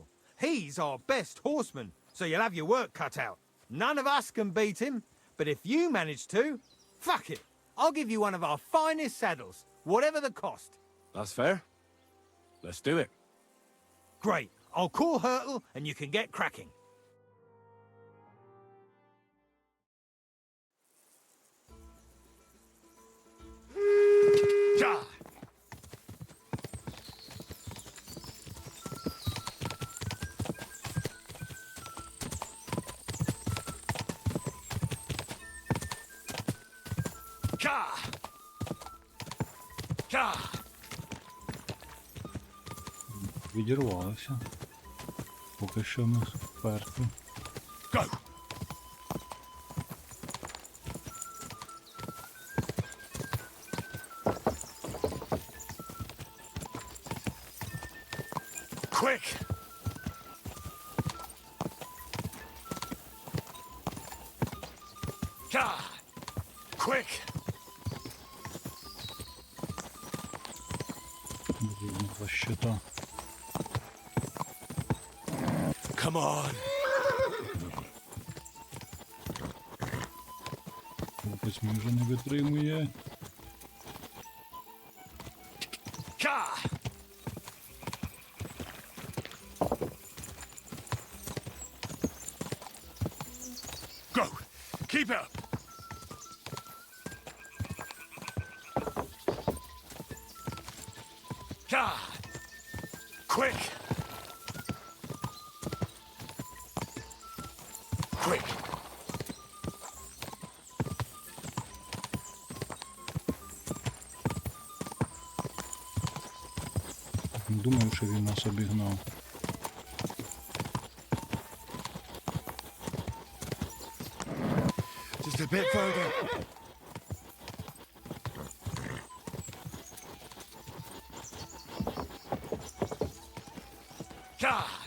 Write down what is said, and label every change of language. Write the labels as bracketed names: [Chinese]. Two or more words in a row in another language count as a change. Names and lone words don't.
[English] He's our best horseman, so you'll have your work cut out. None of us can beat him, but if you manage to, fuck it. I'll give you one of our finest saddles, whatever the cost. That's fair. Let's do it. Great. I'll call Hurtle and you can get cracking. Ja! Ka! Ka! [Ukrainian] Відірвалося. Поки що ми вперті. [English] Go! Quick! Ka! Quick! [Ukrainian] Два щита. [English] Come on! [Ukrainian] Хлопець мій вже не витримує. [English] Ka! Go! Keep up! Ka! Quick! Quick! [Ukrainian] Не думаю, що він нас обігнав. [English] Just a bit further. Ka!